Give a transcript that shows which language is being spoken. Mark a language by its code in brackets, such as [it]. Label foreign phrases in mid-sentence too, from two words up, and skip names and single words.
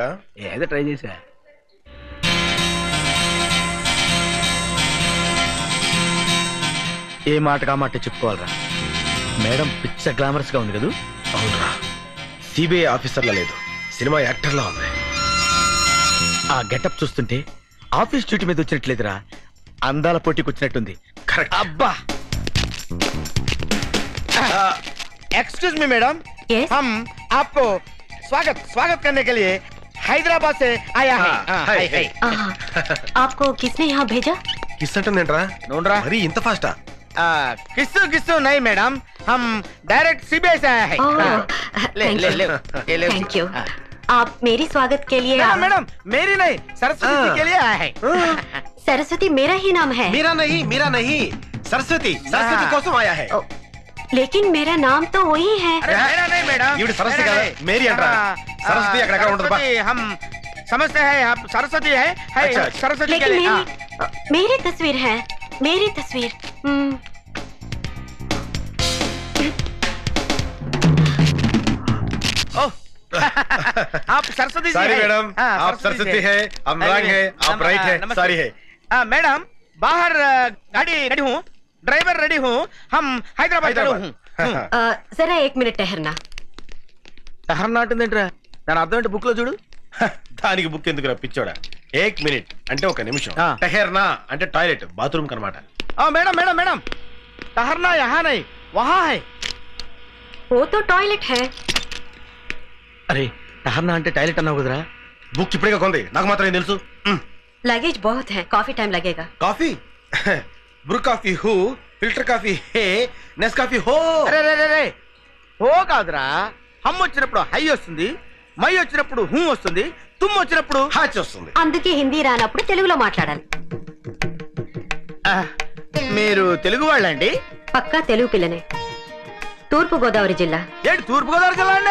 [te] ఏదో ట్రై చేసా. ఏ మాటగా మాట చెప్పుకోవాలరా. మేడం పిచ్చ గ్లామరస్ గా ఉంది కదూ? అవునరా, సిబిఐ ఆఫీసర్లా లేదు, సినిమా యాక్టర్లా ఉంది. ఆ గెటప్ చూస్తుంటే [en] office duty [te] మీద వచ్చినట్లేదురా, అందాల పోటీకి వచ్చినట్టుంది. కరెక్ట్. అబ్బా, [en] excuse me [hi] मैडम, हम आपको स्वागत करने के लिए हैदराबाद से आया है। आपको किसने यहाँ भेजा? [te] किस అంటుందేంట్రా? నోండ్రా మరి ఇంత ఫాస్టా? [hi] किस्सू किस्सू नहीं मैडम, हम डायरेक्ट सीबीआई से आया है। ले ले ले ये ले। [en] thank you. [hi] आप मेरी स्वागत के लिए मैडम मैडम मेरी नहीं सरस्वती जी के लिए आया है। सरस्वती मेरा ही नाम है। మీరా नहीं सरस्वती सरस्वती కోసం आया है। लेकिन मेरा नाम तो वही है। अरे मेरा नहीं मैडम, [te] ఈవిడ సరస్వతి కదా, మేరీ అంటారా? సరస్వతి అక్కడెక్కడ ఉంటుంది బా. [hi] सरस्वती हम समझते हैं आप सरस्वती है अच्छा, सरस्वती के लेकिन लिए। मेरी तस्वीर है, मेरी तस्वीर। ओह आप सरस्वती जी सारी हैं। मैडम, हाँ, आप सरस्वती है, हम रंग है, आप राइट है, नमस्ते। सारी है। मैडम बाहर गाड़ी रेडी हूँ, ड्राइवर रेडी हूँ, हम हैदराबाद चलो हूँ। जरा 1 मिनट ठहरना। [te] టహర్నా అంటుందేంట్రా, దాని అర్థం ఏంటి బుక్ లో చూడు. దానికి బుక్ ఎందుకు పిచ్చోడా? 1 మినిట్ అంటే 1 నిమిషం, ఆ. టెహర్నా అంటే [en] toilet bathroom [te] కనమాట. [hi] मैडम मैडम मैडम टहरना यहाँ नहीं वहाँ है। वो तो टॉयलेट है। [te] అరే టహర్నా అంటే టాయిలెట్ అన్నావు కదరా. బుక్ ఇప్పుడే కొంది, నాకు మాత్రం ఏం తెలుసు. [hi] लगेज बहुत है, काफी टाइम लगेगा। कॉफ़ी ब्रू कॉफ़ी हूँ, फ़िल्टर कॉफ़ी है, नेस कॉफ़ी हो. [te] అరే రే రే రే హో కాదురా, హమ్ వచ్చినప్పుడు హై వస్తుంది, మై వచ్చినప్పుడు హూ వస్తుంది, తుమ్ వచ్చినప్పుడు హాచ్ వస్తుంది. అందుకే హిందీ రానప్పుడు తెలుగులో మాట్లాడాలి. మీరు తెలుగు వాళ్ళండి? పక్కా తెలుగు పిల్లనే. తూర్పు గోదావరి జిల్లా. ఏంటి తూర్పు గోదావరి జిల్లా అండి?